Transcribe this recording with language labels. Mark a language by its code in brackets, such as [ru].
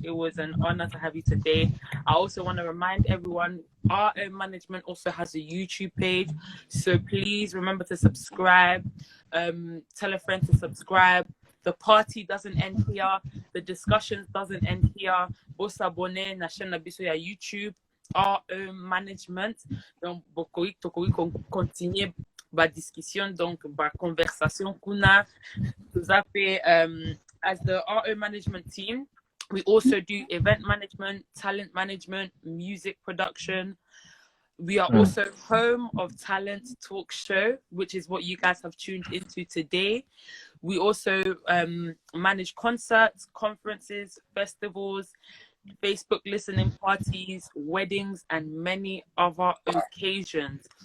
[en] It was an honor to have you today. I also want to remind everyone, our own management also has a YouTube page. So please remember to subscribe. Tell a friend to subscribe. The party doesn't end here. The discussions doesn't end here. [ln] Boss abonné na chaîne Bisso ya YouTube. [en] Our own management. [fr] Donc, continuer la discussion, donc la conversation qu'on a. Vous avez, [en] as the our own management team, we also do event management, talent management, music production. We are also home of Talent Talk Show, which is what you guys have tuned into today. We also manage concerts, conferences, festivals, Facebook listening parties, weddings, and many other occasions.